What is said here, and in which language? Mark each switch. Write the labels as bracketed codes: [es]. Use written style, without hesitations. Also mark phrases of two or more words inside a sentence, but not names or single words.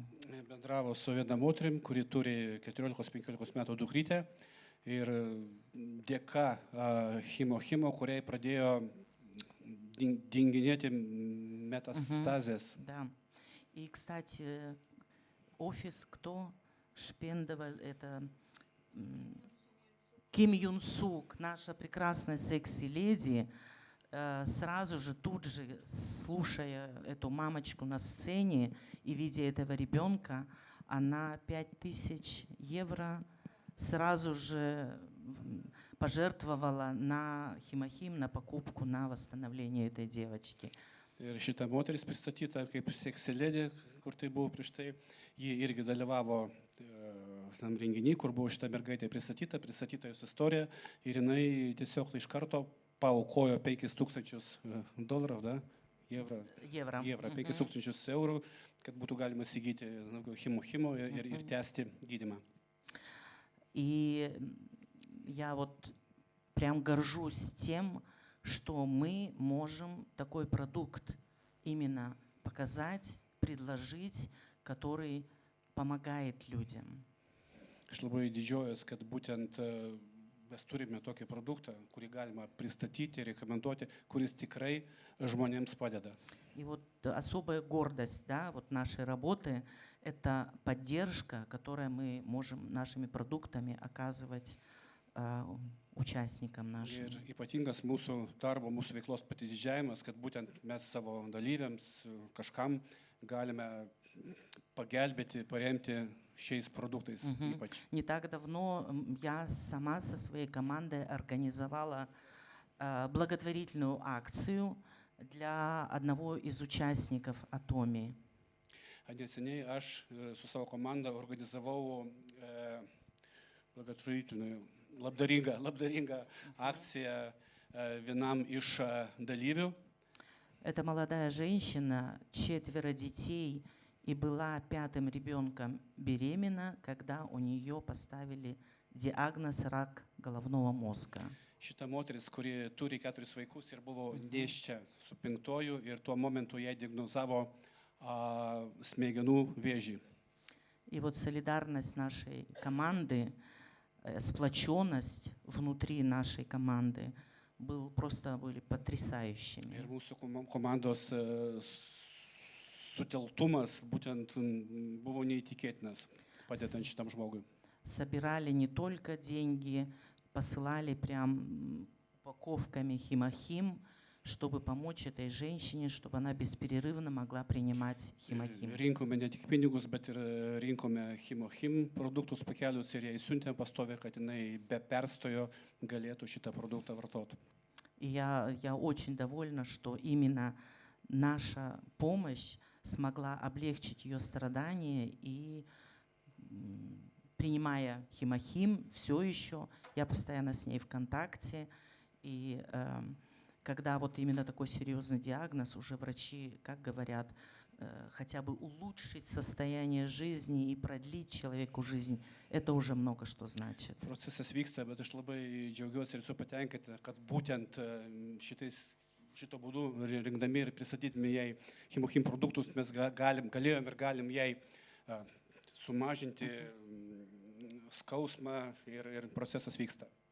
[lt] Bendravo su viena moterim, kuri turi 14-15 metų dukrytę ir dėka himo, kuriai pradėjo dinginėti metastazės. [ru] Да. И, кстати, офис, кто шпендовал, это Ким Юн Сук, наша прекрасная секси-леди, сразу же, тут же, слушая эту мамочку на сцене и видя этого ребенка, она 5000 евро сразу же пожертвовала на хемохим, на покупку, на восстановление этой девочки. [lt] Ir šita moteris pristatyta kaip seksilėdė, kur tai buvo prieš tai, ji irgi dalyvavo tam renginį, kur buvo šita mergaitė pristatyta jos istorija ir jinai tiesiog iš karto paaukojo $5000, da? Евро, 5000 eurų, kad būtų galima įsigyti himo ir tęsti gydymą. [ru] И я вот прям горжусь тем, что мы можем такой продукт именно показать, предложить, который помогает людям. [lt] Aš labai didžiuojuosi, kad būtent mes turime tokį produktą, kurį galima pristatyti, rekomenduoti, kuris tikrai žmonėms padeda. [ru] И вот особая гордость, да, вот нашей работы – это поддержка, которую мы можем нашими продуктами оказывать участникам нашим. [lt] Ir ypatingas mūsų darbo, mūsų veiklos pasididžiavimas, kad būtent mes savo dalyviams, kažkam galime pagelbėti, paremti šiais продуктais ypač. [ru] Не так давно я сама со своей командой организовала благотворительную акцию для одного из участников Atomy. [lt] Neseniai aš su savo komanda organizavau благотворительную, labdaringą akciją vienam iš dalyvių. [ru] Это молодая женщина, 4 детей, и была 5-м ребенком беременна, когда у нее поставили диагноз рак головного мозга. [lt] Šita moteris, kuri turi 4 vaikus ir buvo nėščia su 5-oju ir tuo momentu jai diagnozavo smegenų vėžį. [ru] И вот солидарность нашей команды, сплоченность внутри нашей команды были потрясающими. [lt] Ir mūsų komandos sutelktumas būtent buvo neįtikėtinas, padedant šitam žmogui. [ru] Собирали не только деньги, посылали прям упаковками хемохим, чтобы помочь этой женщине, чтобы она бесперерывно могла принимать хемохим. [lt] Rinkome ne tik pinigus, bet ir rinkome himochim produktus pakelius ir jai siuntėm pastovę, kad jinai be perstojo galėtų šitą produktą vartoti. [ru] И я очень довольна, что именно наша помощь смогла облегчить ее страдания, и принимая хемохим все еще, я постоянно с ней в контакте, и когда вот именно такой серьезный диагноз, уже врачи, как говорят, хотя бы улучшить состояние жизни и продлить человеку жизнь, это уже много что значит. [lt] Procesas vyksta, bet aš labai džiaugiuosi ir esu patenkinta, kad būtent šito būdu rinkdami ir pristatydami jai himochim produktus mes galėjom ir galim jai sumažinti skausmą ir procesas vyksta.